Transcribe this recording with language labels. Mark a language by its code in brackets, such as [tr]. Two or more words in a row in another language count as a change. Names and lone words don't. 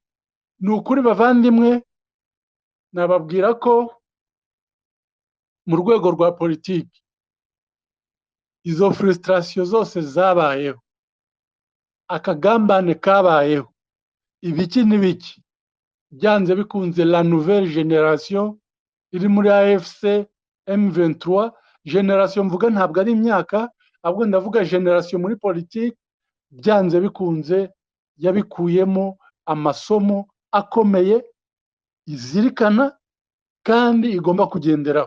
[rw] Ni ukuri bavandimwe, nababwira ko mu rwego rwa politiki izo frustration zose zabayeho, akagambane kabayeho, ibiki n'ibiki, byanze bikunze [fr] la nouvelle génération [rw] iri muri AFC M23. Generation mvuga ntabwo ari imyaka, ahubwo ndavuga generation muri politiki, byanze bikunze yabikuyemo amasomo akomeye, izirikana kandi igomba kugenderaho.